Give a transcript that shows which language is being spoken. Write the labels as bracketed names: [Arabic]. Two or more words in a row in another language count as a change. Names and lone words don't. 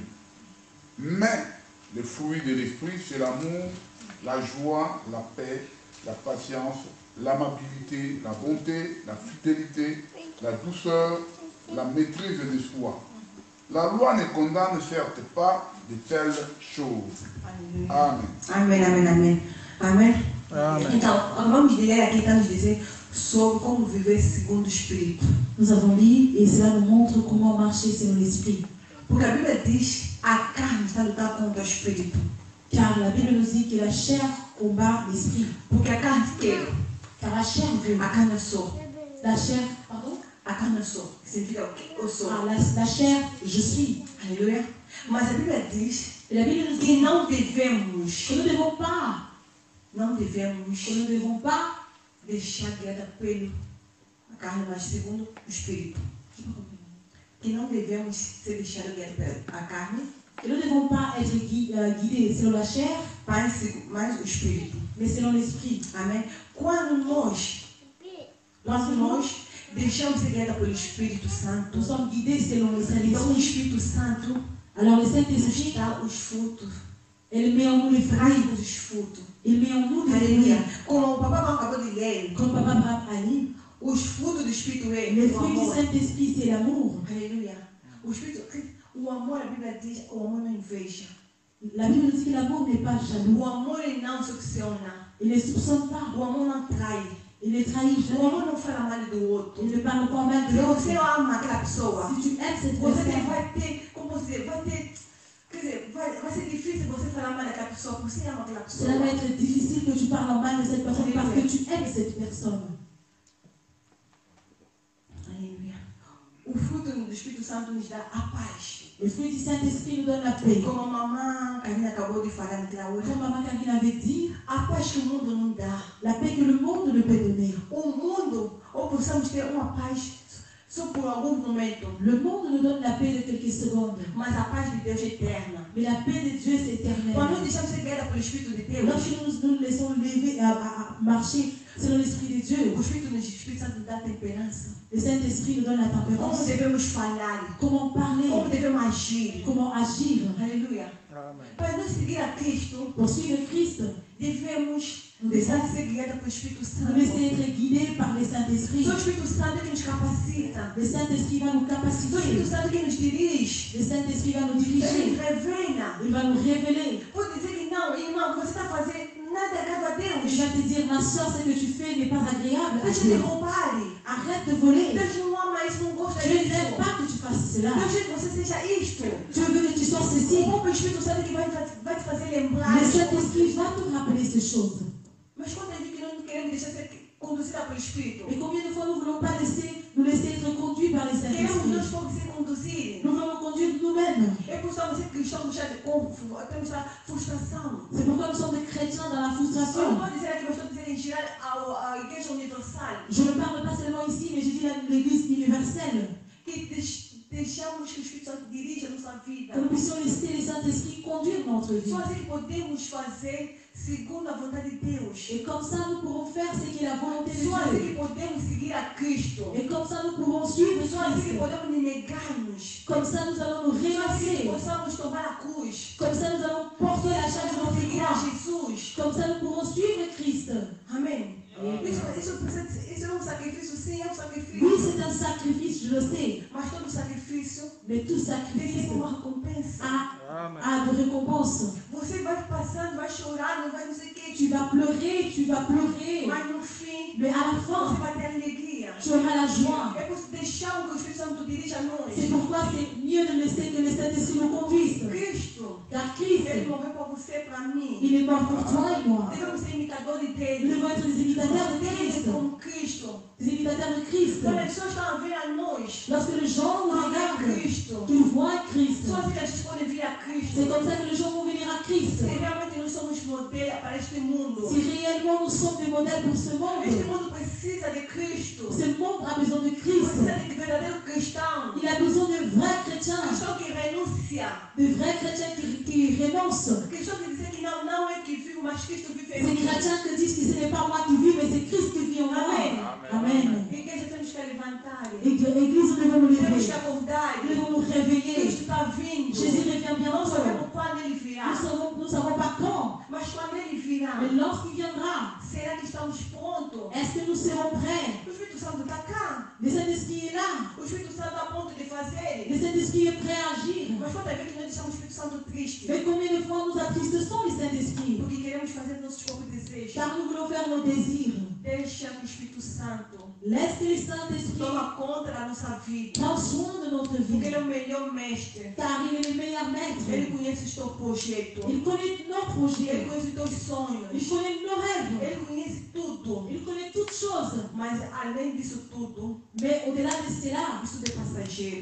[French] Mais le fruit de l'esprit, c'est l'amour, la joie, la paix, la patience, l'amabilité, la bonté, la fidélité, la douceur, la maîtrise de soi. La loi ne condamne certes pas de telles choses. Amen. Amen, amen, amen. Amen. Amen. [Portuguese] Então, vamos ler aqui, estamos dizendo sobre como viver segundo o Espírito. [French] Nous avons lu et cela nous montre comment marcher selon l'esprit. [Portuguese] Porque a Bíblia diz a carne está lutando contra o Espírito. [French] Car la Bible nous dit que la chair combat l'esprit. [Portuguese] Porque a carne quer. [French] Car la chair veut. [Portuguese] A carne eu sou. [French] La chair, pardon? [Portuguese] A carne eu sou. Significa o que eu sou. [French] Ah, la chair, je suis. [Portuguese] Aleluia. Mas a Bíblia diz [French] Et la Bible nous dit [Portuguese] que não devemos, [French] que nous ne devons pas, que nous ne devons pas [Portuguese] deixar guiada pela carne, mas segundo o Espírito. Que não devemos ser deixados guiados pela carne, [French] que nous ne devons pas être guidés selon la chair, [Portuguese] mas o Espírito. [French] mais selon l'esprit. [Portuguese] Amém? Quando nós deixamos ser guiados pelo Espírito Santo, [French] Nous sommes guidés selon le [Portuguese] então o [French] Saint-Esprit. [Portuguese] Espírito Santo [French] Alors le Saint-Esprit, [Portuguese] dá os frutos, [French] elle met en nous les fruits. [Portuguese] traz os frutos. [French] Il met en nous les [Portuguese] Aleluia. [French] fruits. [Portuguese] Como o papai acabou de ler, [French] Comme Papa Abraham a dit, [Portuguese] os frutos do Espírito é [French] les [Portuguese] o [French] fruits du [Portuguese] amor. [French] Saint-Esprit, c'est l'amour. [Portuguese] Aleluia. O amor, a Bíblia diz, o amor não inveja. [French] La Bible nous dit que l'amour n'est pas jaloux. [Portuguese] O amor ele não succiona. [French] Il ne soupçonne pas. [Portuguese] O amor não trai. [French] Il ne trahit [Portuguese] O [French] jamais. [Portuguese] amor não fala mal do outro. [French] Il ne parle pas mal [Portuguese] Se [French] de [Portuguese] você [French] l'autre. [Portuguese] ama aquela pessoa, [French] Si tu aimes cette [Portuguese] você [French] personne, [Portuguese] vai ter, como você vai ter, quer dizer, vai ser difícil você falar mal daquela pessoa, porque você ama aquela pessoa. [French] cela va être difficile que tu parles en mal de cette personne parce que tu aimes cette personne. [Portuguese] Aleluia. O fruto do Espírito Santo nos dá a paz. [French] Le fruit du Saint-Esprit nous donne la paix. [Portuguese] Como a mamãe Karina acabou de falar naquela hora, [French] Comme Maman Karine avait dit, [Portuguese] a paz que o mundo não dá. [French] la paix que le monde ne peut donner. [Portuguese] O mundo, ou possamos ter uma paz só por algum momento, [French] Le monde nous donne la paix de quelques secondes. [Portuguese] mas a paz de Deus é eterna. [French] Mais la paix de Dieu, c'est éternel. [Portuguese] Quando nós deixamos ser guiados pelo Espírito de Deus, [French] Lorsque nous laissons lever à marcher selon l'Esprit de Dieu, [Portuguese] o Espírito Santo dá temperança. [French] le Saint-Esprit nous donne la [Portuguese] Como [French] tempérance. [Portuguese] devemos falar, [French] Comment [Portuguese] como [French] parler, [Portuguese] devemos agir. [French] comment agir. [Portuguese] Aleluia. Amém. Para nós seguir a Cristo, [French] Pour suivre Christ, [Portuguese] devemos deixar de ser guiados pelo Espírito [French] nous [Portuguese] Santo. [French] laisser être guidés par le Saint-Esprit. [Portuguese] Só o Espírito Santo que nos capacita. [French] Le Saint-Esprit va nous [Portuguese] Só o Espírito [French] capaciter. [Portuguese] Santo que nos dirige. [French] Le Saint-Esprit va nous [Portuguese] Ele [French] diriger. [Portuguese] revela. [French] Il va nous révéler. [Portuguese] Pode dizer que não, irmão, que você está fazendo nada agrada a Deus. [French] Il va te dire, ma soeur, ce que tu fais n'est pas agréable à [Portuguese] Deixa de [French] Dieu. [Portuguese] roubar. [French] Arrête de voler. [Portuguese] Deus não ama isso, não gosta [French] Dieu [Portuguese] disso. [French] n'aime pas que tu fasses cela. [Portuguese] Deus quer que você seja isto. [French] Dieu veut que tu sois ceci. [Portuguese] O próprio Espírito Santo que vai te fazer lembrar. [French] Le Saint-Esprit va te rappeler ces choses. [Portuguese] Mas quando é que nós não queremos deixar ser conduzida pelo Espírito? [French] Et combien de fois nous ne voulons pas nous laisser être conduits par le [Portuguese] Queremos [French] Saint-Esprit? [Portuguese] nós como ser conduzir. [French] Nous voulons conduire nous-mêmes. [Portuguese] É por isso que você cristão temos a frustração. [French] C'est pourquoi nous sommes des chrétiens dans la [Portuguese] Eu não [French] frustration. [Portuguese] vou dizer aqui, mas estou dizendo em geral a Igreja Universal. [French] Je ne parle pas seulement ici, mais je dis l'Église universelle. [Portuguese] Que deixamos que o Espírito Santo dirija a nossa vida. [French] Que nous puissions laisser le Saint-Esprit conduire notre vie. [Portuguese] Só assim que podemos fazer segundo a vontade de Deus. [French] Et comme ça, nous pourrons faire ce qui est la volonté de [Portuguese] Só assim [French] Dieu. [Portuguese] que podemos seguir a Cristo. [French] Et comme ça, nous pourrons suivre [Portuguese] Só assim que [French] Christ. [Portuguese] podemos nos negar-nos. [French] Comme ça, nous allons nous [Portuguese] Só assim que [French] renoncer. [Portuguese] possamos tomar a cruz. [French] Comme ça, nous allons porter la charge de notre [Portuguese] Seguir a [French] croix. [Portuguese] Jesus. [French] Comme ça, nous pourrons suivre Christ. [Portuguese] Amém. Amém. Isso é um sacrifício, sim, é um [French] Oui, [Portuguese] sacrifício. [French] c'est un sacrifice, je le sais. [Portuguese] Mas todo sacrifício [French] Mais tout [Portuguese] tem [French] sacrifice [Portuguese] sempre uma recompensa. Amém. [French] a de récompense. [Portuguese] Você vai passando, vai chorar, não vai não sei o que. [French] Tu vas pleurer, tu vas pleurer. [Portuguese] Mas no fim, [French] Mais à la [Portuguese] você [French] fin, [Portuguese] vai ter alegria. [French] tu auras la joie. [Portuguese] É por deixar que o Espírito Santo dirija a nós. [French] C'est pourquoi c'est mieux de laisser que le Saint-Esprit nous conduise. [Portuguese] Cristo, [French] Car Christ, [Portuguese] Ele morreu para você, para mim. [French] il est mort pour toi et moi. [Portuguese] Devemos ser imitadores [French] Nous [Portuguese] dele. [French] devons être des imitateurs de [Portuguese] Ele [French] Christ. [Portuguese] como Cristo. [French] Des imitateurs de Christ. [Portuguese] Quando as pessoas estão a ver a nós, [French] Lorsque les gens nous [Portuguese] não é [French] regardent, [Portuguese] Cristo. [French] qu'ils voient Christ. [Portuguese] Só assim que a gente pode vir a Cristo. [French] C'est comme ça que les gens vont venir à Christ. [Portuguese] Se realmente nós somos modelo para este mundo. [French] Si réellement nous sommes des modèles pour ce [Portuguese] Este [French] monde, [Portuguese] mundo precisa de Cristo. [French] ce monde a besoin de Christ. [Portuguese] Precisa de verdadeiro cristão. [French] Il a besoin de vrais chrétiens, [Portuguese] Cristão que renuncia. [French] de vrais chrétiens qui renoncent. [Portuguese] Cristão que diz que não é que vive, mas Cristo vive em [French] Ces [Portuguese] mim. [French] chrétiens que disent que ce n'est pas moi qui vis, mais c'est Christ qui vit en moi. Amen. Amen. [Portuguese] Igreja temos que levantar. [French] Église, nous devons nous [Portuguese] Temos que [French] lever. [Portuguese] acordar. [French] Nous devons nous réveiller. [Portuguese] Cristo está vindo. [French] Jésus revient [Portuguese] Não [French] bientôt. [Portuguese] sabemos quando ele virá. [French] Nous ne savons pas quand, [Portuguese] Mas quando ele virá, [French] mais lorsqu'il viendra, [Portuguese] será que estamos prontos? [French] est-ce que nous serons prêts? [Portuguese] O Espírito Santo está cá. [French] Le Saint-Esprit est là. [Portuguese] O Espírito Santo está a ponto de fazer. [French] Le Saint-Esprit est prêt à agir. [Portuguese] Mas quantas vezes nós deixamos o Espírito Santo triste? [French] Mais combien de fois nous attristons le Saint-Esprit? [Portuguese] Porque queremos fazer nossos próprios desejos. [French] Car nous voulons faire nos désirs. [Portuguese] Deixa que o Espírito Santo [French] Laisse que le Saint-Esprit [Portuguese] toma conta da nossa vida. [French] prenne soin de notre [Portuguese] Porque [French] vie. [Portuguese] ele é o melhor mestre. [French] Car il est le meilleur maître. [Portuguese] Ele conhece os teus projetos. [French] Il connaît nos [Portuguese] Ele [French] projets. [Portuguese] conhece os teus sonhos. [French] Il connaît nos rêves. [Portuguese] Ele conhece tudo. [French] Il connaît toutes choses. [Portuguese] Mas além disso tudo, [French] Mais au-delà de cela, [Portuguese] isso é passageiro.